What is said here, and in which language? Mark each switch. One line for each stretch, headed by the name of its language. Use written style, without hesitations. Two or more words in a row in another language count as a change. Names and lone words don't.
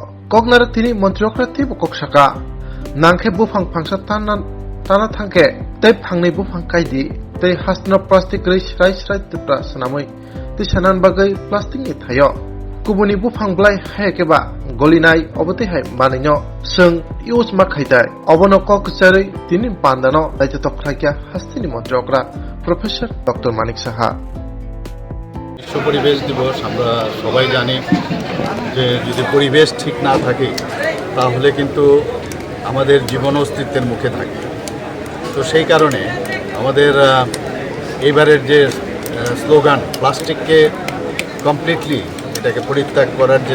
Kok Borok: koknar tini mantri okra tibo koksaka nangkhe bufang phangsa tana thangke tei phangnei bufang kaidi tei hastno plastic rei shrai tipra sanamui tei sanan bagai plastic ni thayo kubuni bufang blai haikeba golinai obote hai manino sung use ma khaidai obono kokchari tini pandano daitotok khlaikya hastini mantri okra Professor Dr. Manik Saha
Bangla: বিশ্ব পরিবেশ দিবস আমরা সবাই জানি যে যদি পরিবেশ ঠিক না থাকে তাহলে কিন্তু আমাদের জীবন অস্তিত্বের মুখে থাকে তো সেই কারণে আমাদের এইবারের যে স্লোগান
English: plastic completely
Bangla: এটাকে পরিত্যাগ করার যে